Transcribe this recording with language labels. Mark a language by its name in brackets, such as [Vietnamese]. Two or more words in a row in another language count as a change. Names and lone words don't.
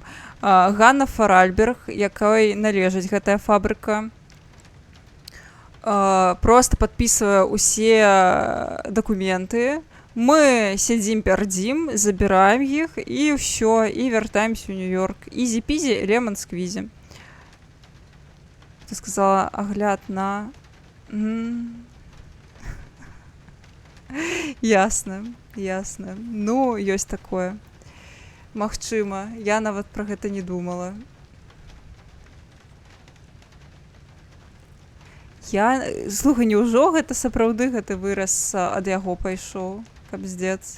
[Belarusian] Ганна Фаральберг, якой належыць гэтая фабрыка, просто падпісвае ўсе дакументы. Мы сядзім, пярдзім, забіраем іх, і ўсё, і вяртаемся ў Нью-Йорк. [English] Easy-peasy, lemon-squeezy. [Belarusian] Ты сказала, агляд на... Ясна, ясна. Ну, ёсць такое. Магчыма, я нават пра гэта не думала. Слухай, няўжо гэта сапраўды гэты выраз ад яго пайшоў, каб здзец.